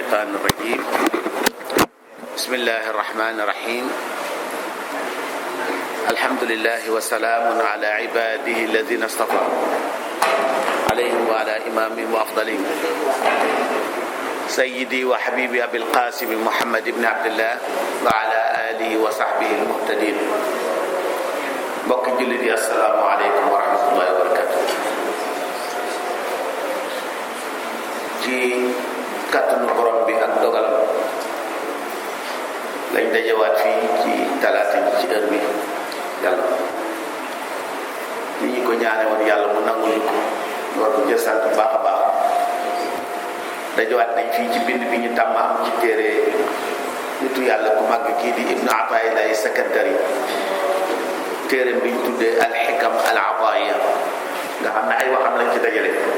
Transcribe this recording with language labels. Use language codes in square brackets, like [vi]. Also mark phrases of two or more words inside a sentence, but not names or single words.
[ar] الشيطان الرجيم بسم الله الرحمن الرحيم الحمد لله وسلام على عباده الذين اصطفى عليهم وعلى إمامهم وأفضلهم سيدي وحبيبي أبي القاسم محمد بن عبد الله وعلى آله وصحبه المهتدين [wo] mbokk jullit yi [ar] السلام عليكم ورحمة الله وبركاته [wo] ci kàttanu borom bi ak dogalam lañ dajewaat fii ci talaata ji ci heure bi yàlla ni ñu ko ñaane woon yàlla mu nangu ñu ko war ko jël sant baax a baax dajewaat nañ fii ci bind bi ñu tàmm am ci téere nitu yàlla ku màgg kii di Ibnu Ataa'illah Sakandari téereem bi ñu tuddee alxikam al ataaya nga xam ne ay waxam lañ ci dajale